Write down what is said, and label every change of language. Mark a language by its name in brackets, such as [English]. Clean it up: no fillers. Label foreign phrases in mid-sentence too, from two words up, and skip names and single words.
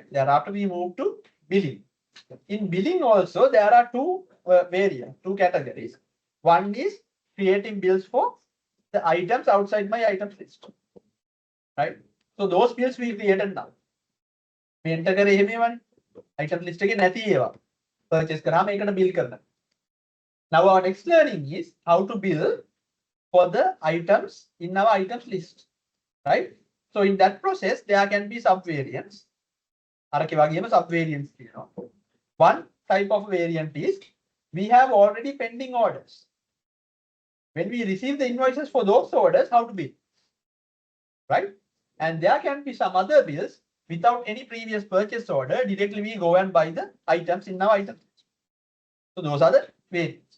[English] Thereafter we move to billing. In billing also there are two variants, two categories. One is creating bills for the items outside my items list. Right? So those bills we created now. We enter [Sinhala] करे එහෙම වනේ. [English] Item list [Sinhala] එකේ නැති ඒවා. Purchase කරාම ඒකට bill කරනවා. [English] Now our next learning is how to bill for the items in our items list. Right? So in that process there can be sub-variants. [Sinhala] අරකේ වගේම sub-variants තියෙනවා. [English] One type of variant is we have already pending orders. When we receive the invoices for those orders, how to bill? Right? And there can be some other bills without any previous purchase order. Directly we go and buy the items in our items. So those are the variants.